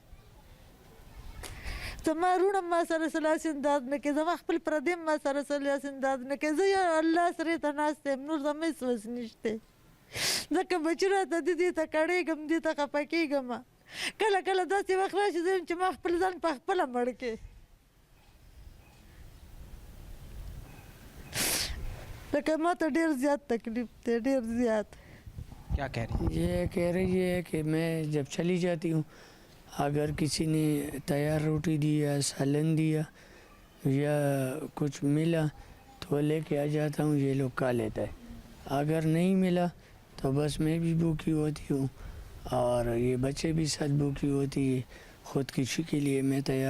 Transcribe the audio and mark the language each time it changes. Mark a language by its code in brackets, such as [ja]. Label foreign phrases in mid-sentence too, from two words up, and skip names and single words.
[ps] زما روڼ هم ما سره څه لاس انداز نه کوي زما خپل پردی هم ما سره څه لاس انداز نه کوي زه یو الله سره ته ناست یم نور زما هېڅ وس نشته ځکه بچي راته دې ته کړېږم دې ته خفه کېږم کله کله داسې وخت راشي زه یم چې ما خپل ځان په خپله مړ کړې لکه ما ته ډېر زیات تکلیف دی ډېر زیات [ur] کیا کہہ رہی ہیں؟ یہ کہہ رہی ہے کہ میں جب چلی جاتی ہوں اگر کسی نے تیار روٹی دی یا سالن دیا یا کچھ ملا تو لے کے آ جاتا ہوں یہ لوگ کھا لیتا ہے اگر نہیں ملا تو بس میں بھی بھوکی ہوتی ہوں اور یہ بچے بھی ساتھ بھوکی ہوتی ہے خودکشی کے لیے میں تیار